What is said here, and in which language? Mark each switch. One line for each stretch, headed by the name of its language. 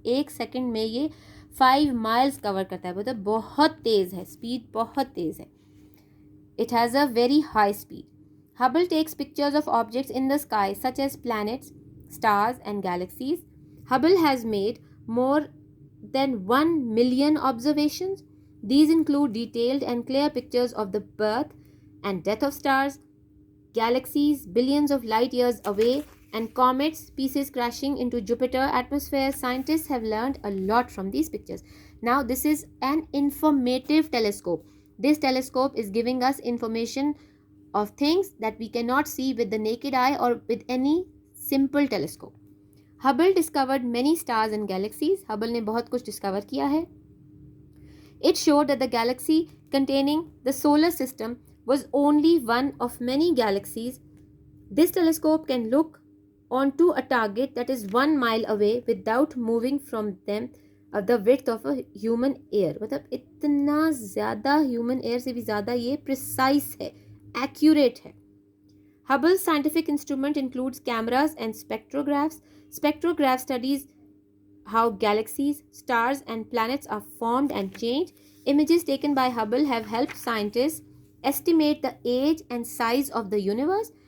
Hindi: एक सेकेंड में ये 5 माइल्स कवर करता है, मतलब बहुत तेज़ है, स्पीड बहुत तेज़ है.
English: It has a very high speed. Hubble takes pictures of objects in the sky such as planets, stars and galaxies. Hubble has made more than 1 million observations. These include detailed and clear pictures of the birth and death of stars, galaxies billions of light years away, and comets, pieces crashing into Jupiter atmosphere. Scientists have learned a lot from these pictures. Now, this is an informative telescope. This telescope is giving us information of things that we cannot see with the naked eye or with any simple telescope. Hubble discovered many stars and galaxies.
Hindi: Hubble ने बहुत कुछ discover किया है.
English: It showed that the galaxy containing the solar system was only one of many galaxies. This telescope can look onto a target that is 1 mile away without moving from them the width of a human ear.
Hindi: मतलब इतना ज़्यादा human ear से भी ज़्यादा ये precise है, accurate है.
English: Hubble's scientific instrument includes cameras and spectrographs. Spectrograph studies how galaxies, stars, and planets are formed and changed. Images taken by Hubble have helped scientists estimate the age and size of the universe.